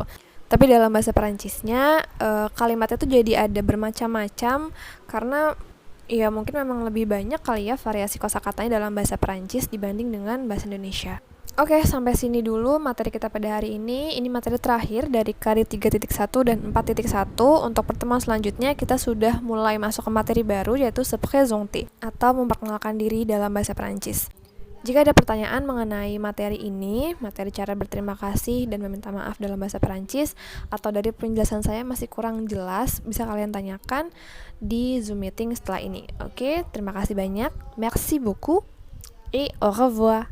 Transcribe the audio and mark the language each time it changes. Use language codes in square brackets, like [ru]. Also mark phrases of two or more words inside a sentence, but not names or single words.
[id] Tapi dalam bahasa Perancisnya kalimatnya tuh jadi ada bermacam-macam karena ya mungkin memang lebih banyak kali ya variasi kosakatanya dalam bahasa Perancis dibanding dengan bahasa Indonesia. Oke, sampai sini dulu materi kita pada hari ini. Ini materi terakhir dari kari 3.1 dan 4.1. Untuk pertemuan selanjutnya kita sudah mulai masuk ke materi baru, yaitu [fr] se présenter [id] atau memperkenalkan diri dalam bahasa Perancis. Jika ada pertanyaan mengenai materi ini, materi cara berterima kasih dan meminta maaf dalam bahasa Perancis, atau dari penjelasan saya masih kurang jelas, bisa kalian tanyakan di Zoom meeting setelah ini. Oke, terima kasih banyak. [fr] Merci beaucoup et au revoir.